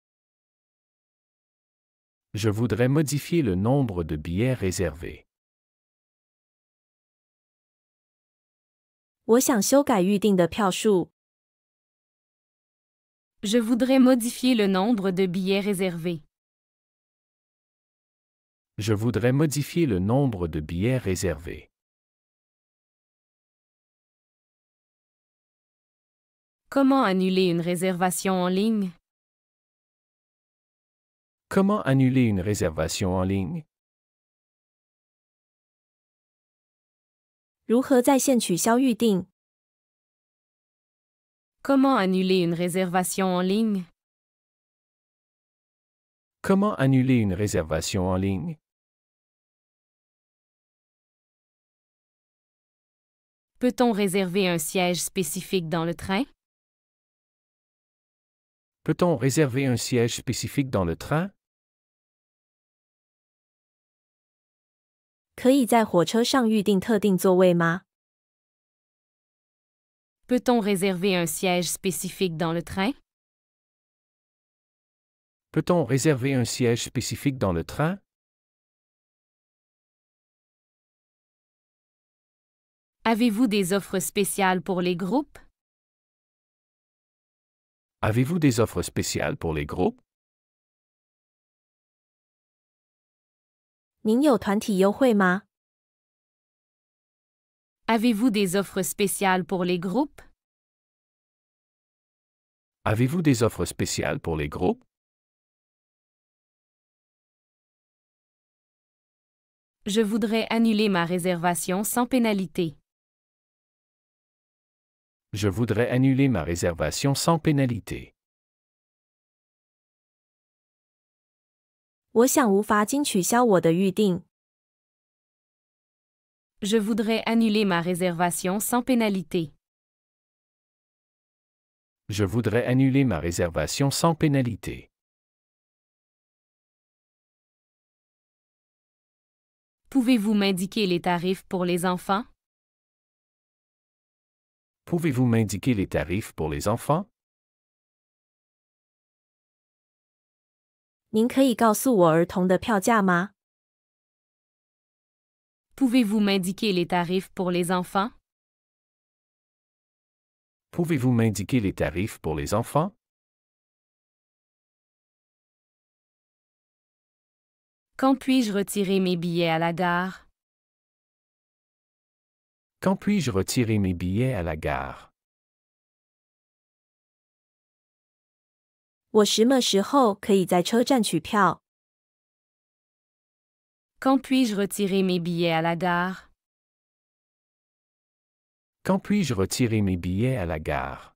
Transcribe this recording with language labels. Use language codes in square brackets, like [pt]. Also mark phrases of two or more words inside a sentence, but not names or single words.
[fr] Je voudrais modifier le nombre de billets réservés. [zh] 我想修改预订的票数。 [fr] Je voudrais modifier le nombre de billets réservés. Je voudrais modifier le nombre de billets réservés. Comment annuler une réservation en ligne? Comment annuler une réservation en ligne? [zh] 如何在线取消预订？ [fr] Comment annuler une réservation en ligne? Comment annuler une réservation en ligne? Peut-on réserver un siège spécifique dans le train? Peut-on réserver un siège spécifique dans le train? [zh] 可以在火车上预订特定座位吗？ [fr] Peut-on réserver un siège spécifique dans le train? Peut-on réserver un siège spécifique dans le train? Avez-vous des offres spéciales pour les groupes? Avez-vous des offres spéciales pour les groupes? [zh] 您有团体优惠吗？ [fr] Avez-vous des offres spéciales pour les groupes? Avez-vous des offres spéciales pour les groupes? Je voudrais annuler ma réservation sans pénalité. Je voudrais annuler ma réservation sans pénalité. [zh] 我想无法经取消我的预订。 [fr] Je voudrais annuler ma réservation sans pénalité. Je voudrais annuler ma réservation sans pénalité. Pouvez-vous m'indiquer les tarifs pour les enfants? Pouvez-vous m'indiquer les tarifs pour les enfants? [zh] 您可以告诉我儿童的票价吗？ [fr] Pouvez-vous m'indiquer les tarifs pour les enfants? Pouvez-vous m'indiquer les tarifs pour les enfants? Quand puis-je retirer mes billets à la gare? Quand puis-je retirer mes billets à la gare? [zh] 我什么时候可以在车站取票？ [fr] Quand puis-je retirer mes billets à la gare? Quand puis-je retirer mes billets à la gare?